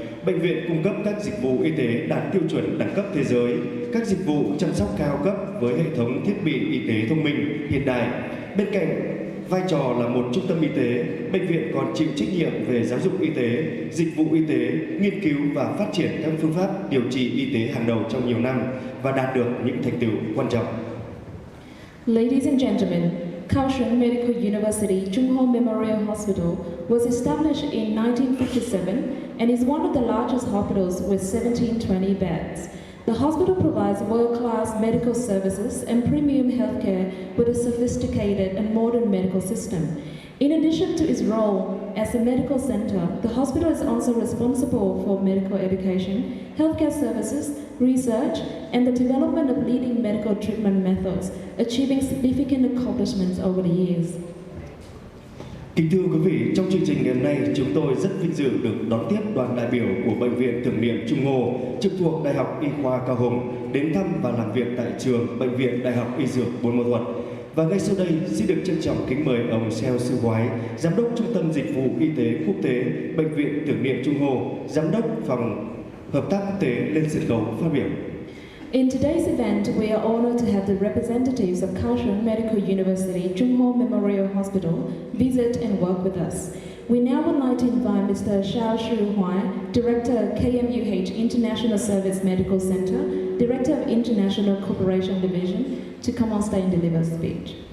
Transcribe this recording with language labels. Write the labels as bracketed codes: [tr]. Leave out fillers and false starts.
[vi] Bệnh viện cung cấp các dịch vụ y tế đạt tiêu chuẩn đẳng cấp thế giới, các dịch vụ chăm sóc cao cấp với hệ thống thiết bị y tế thông minh hiện đại. Bên cạnh vai trò là một trung tâm y tế, bệnh viện còn chịu trách nhiệm về giáo dục y tế, dịch vụ y tế, nghiên cứu và phát triển các phương pháp điều trị y tế hàng đầu trong nhiều năm và đạt được những thành tựu quan trọng. [en] Ladies and gentlemen, Kaohsiung Medical University Chung Ho Memorial Hospital was established in 1957 and is one of the largest hospitals with 1720 beds. The hospital provides world-class medical services and premium healthcare with a sophisticated and modern medical system. In addition to its role as a medical center, the hospital is also responsible for medical education, healthcare services, research, and the development of leading medical treatment methods, achieving significant accomplishments over the years. [vi] Kính thưa quý vị, trong chương trình ngày hôm nay, chúng tôi rất vinh dự được đón tiếp đoàn đại biểu của Bệnh viện Tưởng niệm Trung Ương trực thuộc Đại học Y khoa Cao Hùng đến thăm và làm việc tại trường Bệnh viện Đại học Y Dược Buôn Ma Thuột. Và ngay sau đây, xin được trân trọng kính mời ông Seo Sư Hoái, Giám đốc Trung tâm Dịch vụ Y tế Quốc tế Bệnh viện Tưởng niệm Trung Ương, Giám đốc Phòng Hợp tác Quốc tế lên sân khấu phát biểu. [en] In today's event, we are honored to have the representatives of Kaohsiung Medical University Chung Ho Memorial Hospital visit and work with us. We now would like to invite Mr. Shao Shu Huai, Director of KMUH International Service Medical Center, Director of International Cooperation Division, to come on stage and deliver a speech.